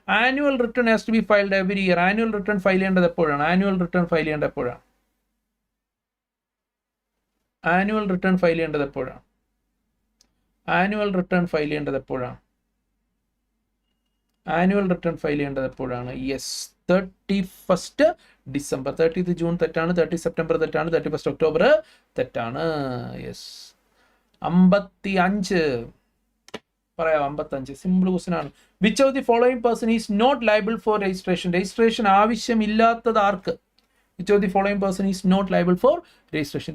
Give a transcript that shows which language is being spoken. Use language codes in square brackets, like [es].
[en] Annual return has to be filed every year. [ml] Annual return file ചെയ്യേണ്ടത് എപ്പോഴാണ്? Annual return file ചെയ്യേണ്ടത് എപ്പോഴാണ്? Annual return file ചെയ്യേണ്ടത് എപ്പോഴാണ്? ആനുവൽ റിട്ടേൺ ഫയൽ ചെയ്യേണ്ടത് എപ്പോഴാണ്? ആനുവൽ റിട്ടേൺ ഫയൽ ചെയ്യേണ്ടത് എപ്പോഴാണ്? Yes, 31st December. 30th June തെറ്റാണ്, 30 September തെറ്റാണ്, 31st October തെറ്റാണ്. യെസ്. 55 പറയാം. 55 സിമ്പിൾ ക്വസ്റ്റ്യൻ ആണ്. [en] Which of the following person is not liable for registration? [ml] Registration ആവശ്യമില്ലാത്തത് arc? [en] Which of the following person is not liable for registration?